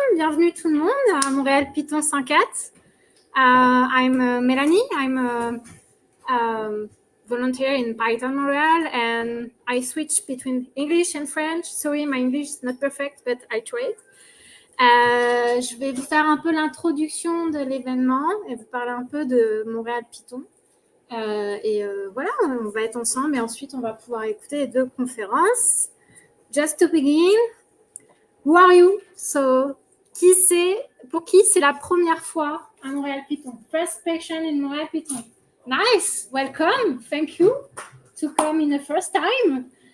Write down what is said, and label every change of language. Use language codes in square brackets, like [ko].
[fr] Bienvenue tout le monde à Montréal-Python 5.4. [en] I'm Melanie. I'm a volunteer in Python Montreal and I switch between English and French. Sorry, my English is not perfect, but I tried. [fr] Je vais vous faire un peu l'introduction de l'événement et vous parler un peu de Montréal-Python. Voilà, on va être ensemble et ensuite on va pouvoir écouter les deux conférences. [en] Just to begin, who are you? [fr] So, pour qui c'est la première fois à Montréal-Python? [en] First patient in Montréal-Python. Nice, welcome, thank you to come in the first time.